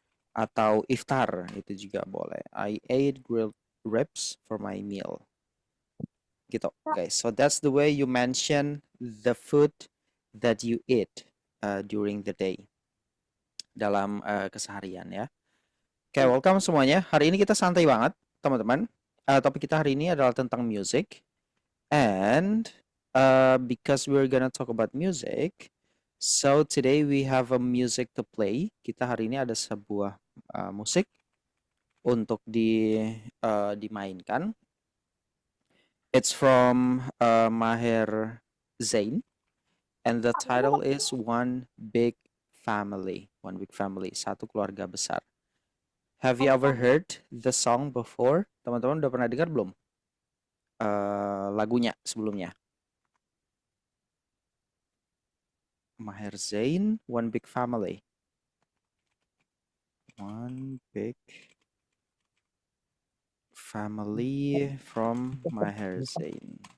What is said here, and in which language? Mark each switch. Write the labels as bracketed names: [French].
[Indonesian] atau iftar itu juga boleh. [English] I ate grilled ribs for my meal. [Indonesian] Gitu, guys. [English] So that's the way you mention the food that you eat during the day [Indonesian] dalam keseharian ya. Oke, welcome semuanya. Hari ini kita santai banget, teman-teman. Topik kita hari ini adalah tentang music. [English] And because we're gonna talk about music, so today we have a music to play. [Indonesian] Kita hari ini ada sebuah musik untuk dimainkan. [English] It's from Maher Zain, and the title is One Big Family. One Big Family, [Indonesian] satu keluarga besar. [English] Have you ever heard the song before? [Indonesian] Teman-teman udah pernah dengar belum lagunya sebelumnya? [English] Maher Zain, One Big Family. One Big Family from Maher Zain.